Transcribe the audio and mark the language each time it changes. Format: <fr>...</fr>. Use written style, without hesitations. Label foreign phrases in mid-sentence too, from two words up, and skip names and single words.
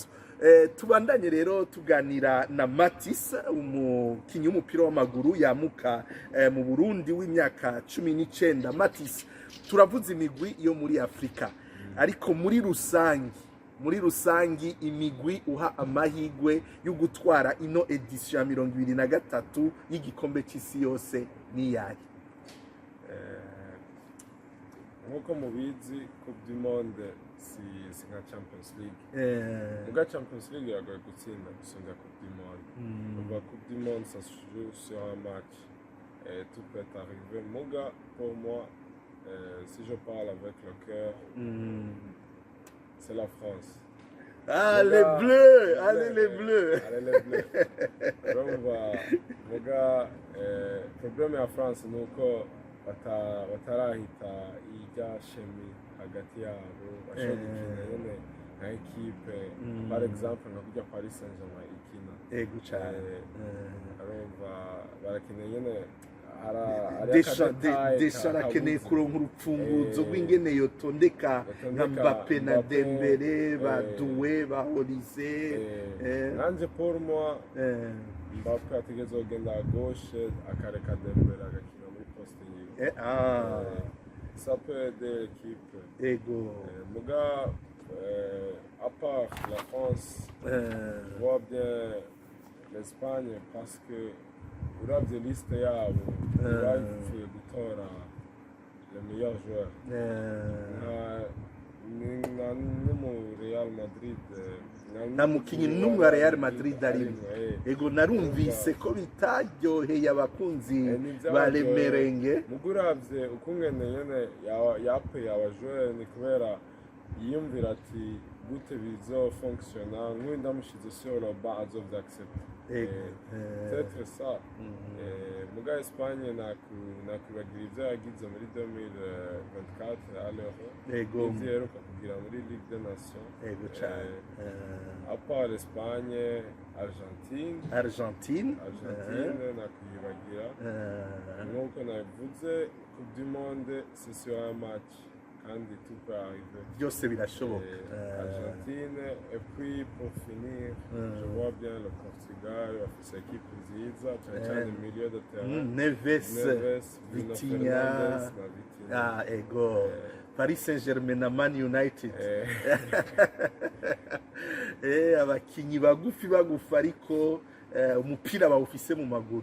<rn>tubandanye rero tuganira na Matis umukinyi w'umupira w'amaguru yamuka mu Burundi w'imyaka 19 Matis turavuze imigwi yo muri Afrika ariko muri rusangi imigwi uha amahigwe yo gutwara ino edition ya 2023 y'igikombe cy'isi yose ni yayi nkuko mubizi Coupe du Monde si nka Champions League muga Champions League iragoye gutsinda gusumba Coupe du Monde kuva Coupe du Monde</rn> <fr>ça se joue sur un match tout peut arriver muga pour moi si je parle avec le cœur c'est la France. Ah, les bleus! Allez, les bleus! Allez, les bleus.</fr> <rn>Muga, problème ya France ni uko batarahita ijya shemi hagati yabo bashobora gukina nyine nka ekipe</rn> <fr>par exemple</fr> <rn>nka kujya Paris Saint-Germain ikina ego cyane arumva barakina nyine Deschamps arakeneye kuronka urupfunguzo rw'ingene yotondeka nka Mbappé na Dembélé ba Doué ba Olise nanje</rn> <fr>pour moi</fr> <rn>Mbappé ategeza kugenda</rn> <fr>à gauche</fr> <rn>akareka Dembélé agakina muri poste yiwe</rn> <fr>ça peut aider l'équipe</fr> <rn>ego</rn> <fr>muga à part la France je vois bien l'Espagne parce que</fr> <rn>uravye liste yabo bagiye gutora</rn> <fr>le meilleur joueur</fr> <rn>no mu Real Madrid na mukinyi n'umwe wa Real Madrid arimo ego narumvise ko bitaryoheye abakunzi ba Lemerenge muguravye ukungene nyene yape abajoueur ni kubera yiyumvira ati gute bizofonctiona nk'uyu ndamushize</rn> <fr>sur le banc</fr> <rn>azovyaccepta</rn> <fr>peut-être ça</fr> <rn>muga Espagne nakwibagira ivyo yagize muri 2024</rn> <fr>à l'Euro</fr> <rn>ivyo yaheruka kugira muri Ligue des Nations</rn> <fr>à part</fr> <rn>Espagne Argentine nakwibagira nk'uko nabivuze Coupe du Monde</rn> <fr>c'est sur un match</fr> <rn>kandi</rn> <fr>tout peut arriver.</fr> <rn>Byose birashoboka.</rn> <fr>Argentine et puis pour finir je vois bien le Portugal</fr> <rn>bafise équipe nziza cyane</rn> <fr>milieu de terrain</fr> <rn>Neves Vitinha ego Paris Saint-Germain na Man United abakinyi bagufi ariko umupira bawufise mu maguru</rn>